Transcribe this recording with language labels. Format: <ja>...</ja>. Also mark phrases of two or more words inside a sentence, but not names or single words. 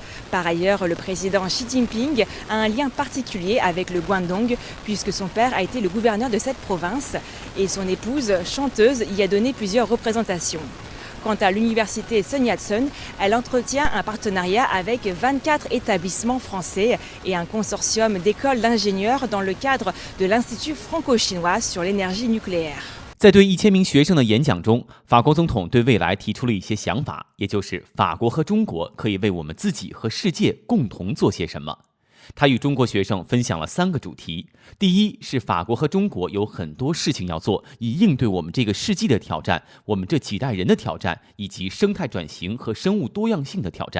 <fr>Par ailleurs, le président Xi Jinping a un lien particulier avec le Guangdong puisque son père a été le gouverneur de cette province et son épouse, chanteuse, y a donné plusieurs représentations. Quant à l'université Sun Yat-sen, elle entretient un partenariat avec 24 établissements français et un consortium d'écoles d'ingénieurs dans le cadre de l'Institut franco-chinois sur l'énergie nucléaire.</fr> <zh>在对1000名学生的演讲中，法国总统对未来提出了一些想法，也就是法国和中国可以为我们自己和世界共同做些什么。他与中国学生分享了3个主题，第一是法国和中国有很多事情要做，以应对我们这个世纪的挑战，我们这几代人的挑战，以及生态转型和生物多样性的挑战。</zh>